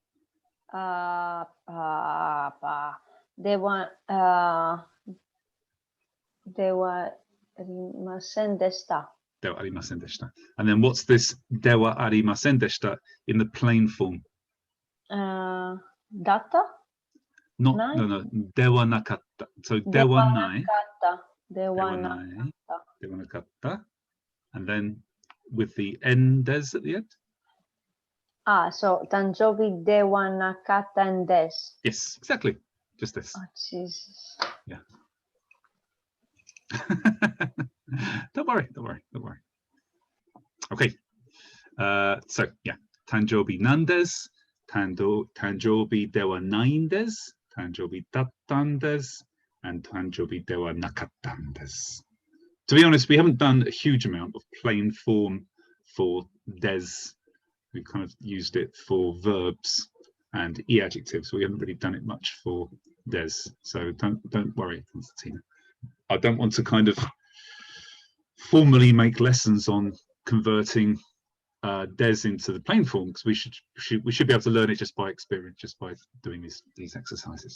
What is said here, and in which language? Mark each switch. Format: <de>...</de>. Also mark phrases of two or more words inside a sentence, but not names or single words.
<ja>ではありませんでした. ではありませんでした.</ja> <en>And then what's this</en> <ja>ではありませんでした</ja> <en>in the plain form?</en> <ja>Data?</ja> <en>Not</en> <ja>Nai?</ja> <en>no.</en> <ja>ではなかった. So ではない. ではなかった.</ja> <en>And then with the endes at the end?</en> <ja>So 誕生日ではなかった and des.</ja> <en>Yes, exactly. Just this. Oh, Jesus. Yeah. Don't worry. Okay. So yeah,</en> <ja>誕生日なんです、誕生日ではないんです、誕生日だったんです, and 誕生日ではなかったんです.</ja> <en>To be honest, we haven't done a huge amount of plain form for des. We've kind of used it for verbs and e-adjectives. We haven't really done it much for des. So don't worry, Constantina. I don't want to kind of formally make lessons on converting des into the plain form, because we should be able to learn it just by experience, just by doing these exercises.</en>